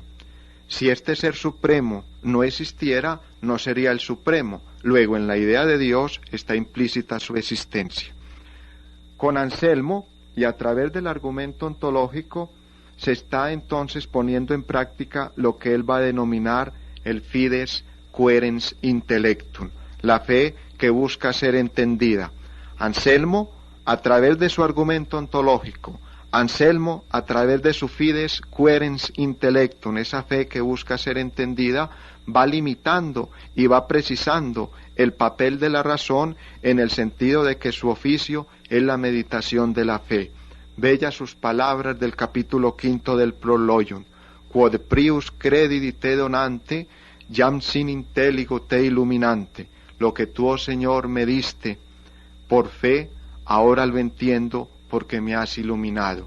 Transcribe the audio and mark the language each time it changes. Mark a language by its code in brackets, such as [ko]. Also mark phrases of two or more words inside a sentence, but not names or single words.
[es] Si este ser supremo no existiera, no sería el supremo. Luego, en la idea de Dios está implícita su existencia. Con Anselmo, y a través del argumento ontológico, se está entonces poniendo en práctica lo que él va a denominar el [la] fides quoerens intellectum, [es] la fe que busca ser entendida. Anselmo, a través de su argumento ontológico, Anselmo, a través de su [la] fides quoerens intellectum, [es] esa fe que busca ser entendida, va limitando y va precisando el papel de la razón en el sentido de que su oficio es la meditación de la fe. Bellas sus palabras del capítulo 5 del Prologium. [la] Quod prius credidi te donante, jam sin intelligo te illuminante. [es] Lo que tú, oh Señor, me diste por fe, ahora lo entiendo porque me has iluminado.